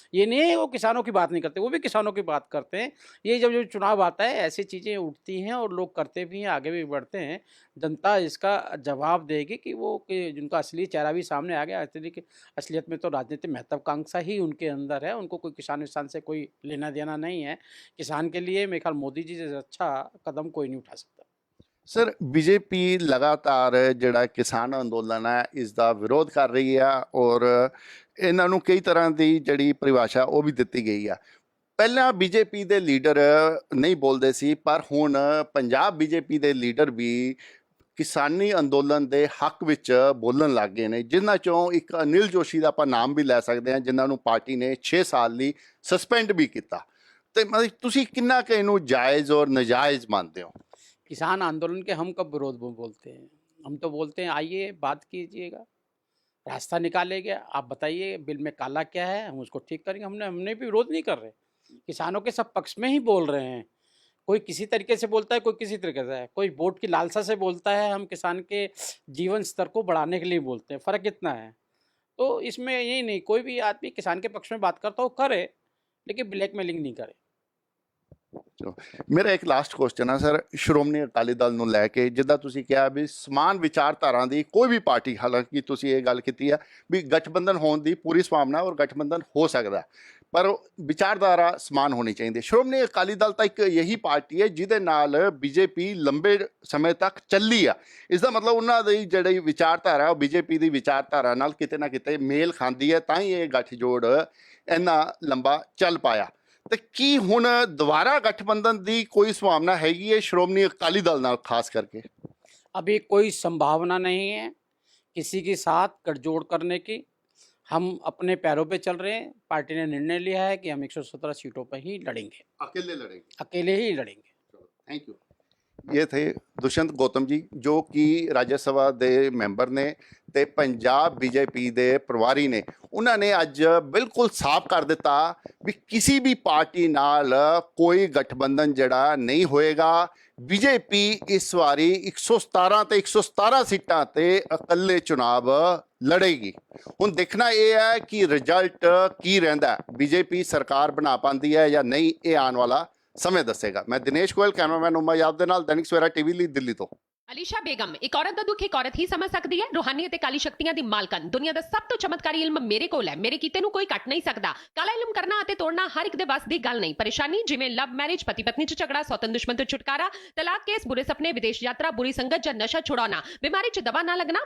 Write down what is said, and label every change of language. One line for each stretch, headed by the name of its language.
Hindi: ये नहीं है वो किसानों की बात नहीं करते, वो भी किसानों की बात करते हैं। ये जब जो चुनाव आता है ऐसी चीज़ें उठती हैं और लोग करते भी हैं, आगे भी बढ़ते हैं। जनता इसका जवाब देगी कि जिनका असली चेहरा भी सामने आ गया। असलियत में तो राजनीतिक महत्वाकांक्षा ही उनके अंदर है, उनको कोई किसान-विसान से कोई लेना-देना नहीं है। किसान के लिए मेरे ख्याल मोदी जी से अच्छा कदम कोई नहीं उठा सकता।
Punjabi: ਸਰ ਬੀਜੇਪੀ ਲਗਾਤਾਰ ਜਿਹੜਾ ਕਿਸਾਨ ਅੰਦੋਲਨ ਹੈ ਇਸ ਦਾ ਵਿਰੋਧ ਕਰ ਰਹੀ ਆ ਔਰ ਇਹਨਾਂ ਨੂੰ ਕਈ ਤਰ੍ਹਾਂ ਦੀ ਜਿਹੜੀ ਪਰਿਭਾਸ਼ਾ ਉਹ ਵੀ ਦਿੱਤੀ ਗਈ ਆ। ਪਹਿਲਾਂ ਬੀਜੇਪੀ ਦੇ ਲੀਡਰ ਨਹੀਂ ਬੋਲਦੇ ਸੀ, ਪਰ ਹੁਣ ਪੰਜਾਬ ਬੀਜੇਪੀ ਦੇ ਲੀਡਰ ਵੀ ਕਿਸਾਨੀ ਅੰਦੋਲਨ ਦੇ ਹੱਕ ਵਿੱਚ ਬੋਲਣ ਲੱਗ ਗਏ ਨੇ, ਜਿਨ੍ਹਾਂ ਚੋਂ ਇੱਕ ਅਨਿਲ ਜੋਸ਼ੀ ਦਾ ਆਪਾਂ ਨਾਮ ਵੀ ਲੈ ਸਕਦੇ ਹਾਂ, ਜਿਨ੍ਹਾਂ ਨੂੰ ਪਾਰਟੀ ਨੇ 6 ਸਾਲ ਲਈ ਸਸਪੈਂਡ ਵੀ ਕੀਤਾ। ਤੇ ਮਤਲਬ ਤੁਸੀਂ ਕਿੰਨਾ ਕੁ ਇਹਨੂੰ ਜਾਇਜ਼ ਔਰ ਨਜਾਇਜ਼ ਮੰਨਦੇ ਹੋ?
Hindi: किसान आंदोलन के हम कब विरोध बोलते हैं? हम तो बोलते हैं आइए बात कीजिएगा, रास्ता निकालेंगे, आप बताइए बिल में काला क्या है, हम उसको ठीक करेंगे। हमने भी विरोध नहीं कर रहे, किसानों के सब पक्ष में ही बोल रहे हैं। कोई किसी तरीके से बोलता है, कोई किसी तरीके से है, कोई वोट की लालसा से बोलता है, हम किसान के जीवन स्तर को बढ़ाने के लिए बोलते हैं। फ़र्क इतना है। तो इसमें यही नहीं, कोई भी आदमी किसान के पक्ष में बात करता हो करे, लेकिन ब्लैकमेलिंग नहीं करे।
Punjabi: ਮੇਰਾ ਇੱਕ ਲਾਸਟ ਕੁਐਸਚਨ ਆ ਸਰ, ਸ਼੍ਰੋਮਣੀ ਅਕਾਲੀ ਦਲ ਨੂੰ ਲੈ ਕੇ, ਜਿੱਦਾਂ ਤੁਸੀਂ ਕਿਹਾ ਵੀ ਸਮਾਨ ਵਿਚਾਰਧਾਰਾ ਦੀ ਕੋਈ ਵੀ ਪਾਰਟੀ, ਹਾਲਾਂਕਿ ਤੁਸੀਂ ਇਹ ਗੱਲ ਕੀਤੀ ਆ ਵੀ ਗਠਬੰਧਨ ਹੋਣ ਦੀ ਪੂਰੀ ਸੰਭਾਵਨਾ ਔਰ ਗਠਬੰਧਨ ਹੋ ਸਕਦਾ, ਪਰ ਵਿਚਾਰਧਾਰਾ ਸਮਾਨ ਹੋਣੀ ਚਾਹੀਦੀ ਹੈ। ਸ਼੍ਰੋਮਣੀ ਅਕਾਲੀ ਦਲ ਤਾਂ ਇੱਕ ਇਹੀ ਪਾਰਟੀ ਹੈ ਜਿਹਦੇ ਨਾਲ ਬੀਜੇਪੀ ਲੰਬੇ ਸਮੇਂ ਤੱਕ ਚੱਲੀ ਆ। ਇਸ ਦਾ ਮਤਲਬ ਉਹਨਾਂ ਦੀ ਜਿਹੜੀ ਵਿਚਾਰਧਾਰਾ ਉਹ ਬੀਜੇਪੀ ਦੀ ਵਿਚਾਰਧਾਰਾ ਨਾਲ ਕਿਤੇ ਨਾ ਕਿਤੇ ਮੇਲ ਖਾਂਦੀ ਹੈ, ਤਾਂ ਹੀ ਇਹ ਗੱਠਜੋੜ ਇੰਨਾ ਲੰਬਾ ਚੱਲ ਪਾਇਆ। ਤੇ ਕੀ ਹੁਣ ਦੁਬਾਰਾ गठबंधन ਦੀ ਕੋਈ ਸੰਭਾਵਨਾ ਹੈਗੀ ਹੈ ਸ਼੍ਰੋਮਣੀ ਅਕਾਲੀ ਦਲ ਨਾਲ ਖਾਸ ਕਰਕੇ?
Hindi: अभी कोई संभावना नहीं है किसी के साथ गठजोड़ करने की। हम अपने पैरों पे चल रहे हैं। पार्टी ने निर्णय लिया है कि हम 117 सीटों पर ही लड़ेंगे, अकेले लड़ेंगे, अकेले ही लड़ेंगे।
English: Thank you.
Hindi: ये थे दुष्यंत गौतम जी, जो कि राज्य सभा
Punjabi: ਦੇ ਮੈਂਬਰ ਨੇ ਤੇ ਪੰਜਾਬ ਬੀਜੇਪੀ ਦੇ ਪ੍ਰਵਾਰੀ ਨੇ। ਉਹਨਾਂ ਨੇ ਅੱਜ ਬਿਲਕੁਲ ਸਾਫ਼ ਕਰ ਦਿੱਤਾ ਵੀ ਕਿਸੇ ਵੀ ਪਾਰਟੀ ਨਾਲ ਕੋਈ ਗਠਬੰਧਨ ਜਿਹੜਾ ਨਹੀਂ ਹੋਏਗਾ। ਬੀਜੇਪੀ ਇਸ ਵਾਰੀ 117 ਤੇ 117 ਸੀਟਾਂ ਤੇ ਇਕੱਲੇ ਚੁਣਾਵ ਲੜੇਗੀ। ਹੁਣ ਦੇਖਣਾ ਇਹ ਹੈ ਕਿ ਰਿਜ਼ਲਟ ਕੀ ਰਹਿੰਦਾ, ਬੀਜੇਪੀ ਸਰਕਾਰ ਬਣਾ ਪਾਉਂਦੀ ਹੈ ਜਾਂ ਨਹੀਂ, ਇਹ ਆਉਣ ਵਾਲਾ समय दसेगा। मैं दिनेश गोयल, कैमरामैन उमा यादव ਦੇ ਨਾਲ, दैनिक सवेरा टीवी ਲਈ ਦਿੱਲੀ ਤੋਂ। ਅਲੀਸ਼ਾ ਬੇਗਮ, ਇੱਕ ਔਰਤ ਦਾ ਦੁੱਖ ਇੱਕ ਔਰਤ ਹੀ ਸਮਝ ਸਕਦੀ ਹੈ। ਰੂਹਾਨੀ ਅਤੇ ਕਾਲੀ ਸ਼ਕਤੀਆਂ ਦੀ ਮਾਲਕਨ, ਦੁਨੀਆ ਦਾ ਸਭ ਤੋਂ ਚਮਤਕਾਰੀ ਇਲਮ ਮੇਰੇ ਕੋਲ ਹੈ। ਮੇਰੇ ਕੀਤੇ ਨੂੰ ਕੋਈ ਕੱਟ ਨਹੀਂ ਸਕਦਾ। ਕਾਲਾ ਇਲਮ ਕਰਨਾ ਅਤੇ ਤੋੜਨਾ ਹਰ ਇੱਕ ਦੇ ਵੱਸ ਦੀ ਗੱਲ ਨਹੀਂ। ਪਰੇਸ਼ਾਨੀ ਜਿਵੇਂ ਲਵ ਮੈਰਿਜ, ਪਤੀ ਪਤਨੀ 'ਚ ਝਗੜਾ, ਸੌਤਨ ਦੁਸ਼ਮਣ ਤੋਂ ਛੁਟਕਾਰਾ, ਤਲਾਕ ਕੇਸ, ਬੁਰੇ ਸੁਪਨੇ, ਵਿਦੇਸ਼ ਯਾਤਰਾ, ਬੁਰੀ ਸੰਗਤ ਜਾਂ ਨਸ਼ਾ ਛੁਡਾਉਣਾ, ਬਿਮਾਰੀ 'ਚ ਦਵਾ ਨਾ ਲੱਗਣਾ।